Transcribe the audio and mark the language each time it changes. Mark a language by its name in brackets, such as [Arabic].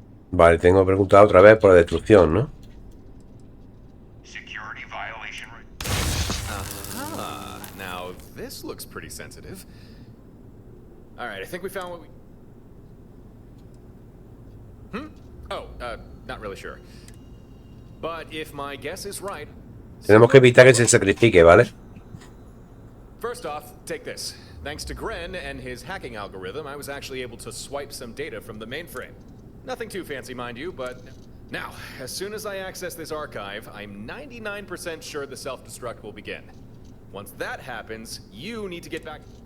[Spanish] Vale, tengo que preguntar otra vez por la destrucción, ¿no? [English] Security violation. Aha. Now this looks pretty sensitive. All right, I think we found what we. Oh, not really sure. But if my guess is right. [Spanish] Tenemos que evitar que se sacrifique, ¿vale? [English] First off, take this. Thanks to Gren and his hacking algorithm, I was actually able to swipe some data from the mainframe. Nothing too fancy, mind you, but... Now, as soon as I access this archive, I'm 99% sure the self-destruct will begin. Once that happens, you need to get back...